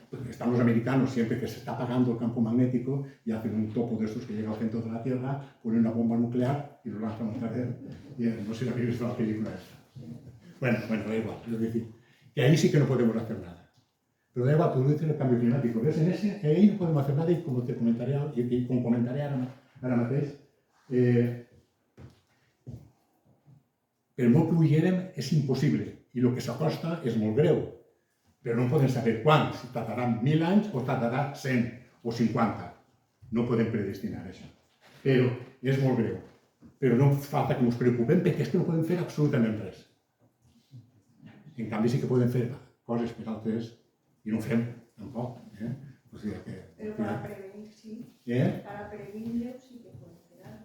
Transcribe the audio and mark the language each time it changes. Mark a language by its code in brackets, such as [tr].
[es] Están los americanos siempre que se está apagando el campo magnético y hacen un topo de estos que llega al centro de la Tierra, ponen una bomba nuclear y lo lanzan otra vez. No sé si habéis visto la película esta. Bueno, da igual. Es decir, que ahí sí que no podemos hacer nada. Pero da igual, tú dices el cambio climático. ¿Ves? Ahí no podemos hacer nada y como te comentaré, [ca] ara mateix, per molt que ho diguérem és impossible i el que s'acosta és molt greu, però no podem saber quan, si tardarà 1.000 anys o tardarà 100 o 50. No podem predestinar això, però és molt greu. Però no falta que ens preocupem perquè és que no podem fer absolutament res. En canvi sí que podem fer coses per altres i no ho fem tampoc. O sigui que... [es] Pero para prevenir, sí. Para prevenir, sí que puede ser.